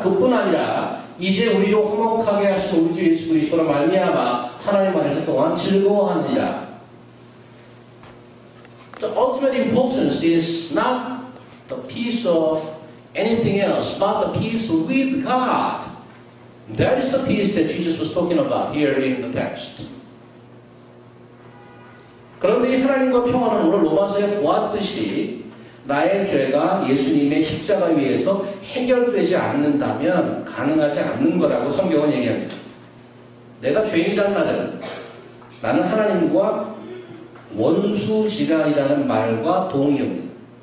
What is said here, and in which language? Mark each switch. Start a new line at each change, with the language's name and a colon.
Korean: 그뿐 아니라 이제 우리로 화목하게 하신 우리 주 예수 그리스도로 말미암아 하나님 안에서 또한 즐거워하느니라.
English: The ultimate importance is not the peace of anything else, but the peace with God. That is the peace that Jesus was talking about here in the text.
Korean: 그런데 이 하나님과 평화는 오늘 로마서에 보았듯이 나의 죄가 예수님의 십자가 위에서 해결되지 않는다면 가능하지 않는 거라고 성경은 얘기합니다. 내가 죄인이란 말은 나는 하나님과 원수지간이라는 말과 동의합니다.